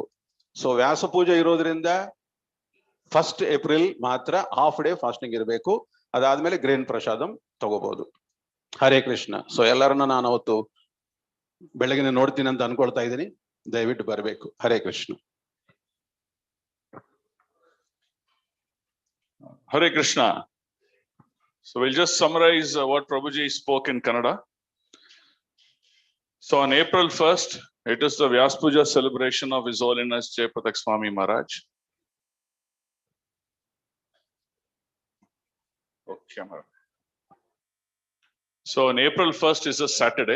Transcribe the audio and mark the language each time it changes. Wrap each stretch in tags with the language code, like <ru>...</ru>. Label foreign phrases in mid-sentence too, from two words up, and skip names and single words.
<kn>ಸೊ ವ್ಯಾಸ ಪೂಜೆ ಇರೋದ್ರಿಂದ 1st ಏಪ್ರಿಲ್ ಮಾತ್ರ</kn> <en>half day fasting</en> <kn>ಇರಬೇಕು. ಅದಾದ್ಮೇಲೆ ಗ್ರೇನ್ ಪ್ರಸಾದಂ ತಗೋಬಹುದು. ಹರೇ ಕೃಷ್ಣ. ಸೊ ಎಲ್ಲರನ್ನ ನಾನು ಅವತ್ತು ಬೆಳಗಿನ ನೋಡ್ತೀನಿ ಅಂತ ಅನ್ಕೊಳ್ತಾ ಇದ್ದೀನಿ. ದಯವಿಟ್ಟು ಬರಬೇಕು. ಹರೇ ಕೃಷ್ಣ.</kn> <en>Hare Krishna. So we'll just summarize what Prabhuji spoke in Kannada. So on April 1st, it is the Vyas Puja celebration of His Holiness Jayapatak Swami Maharaj. Okay, so on April 1st is a Saturday.</en>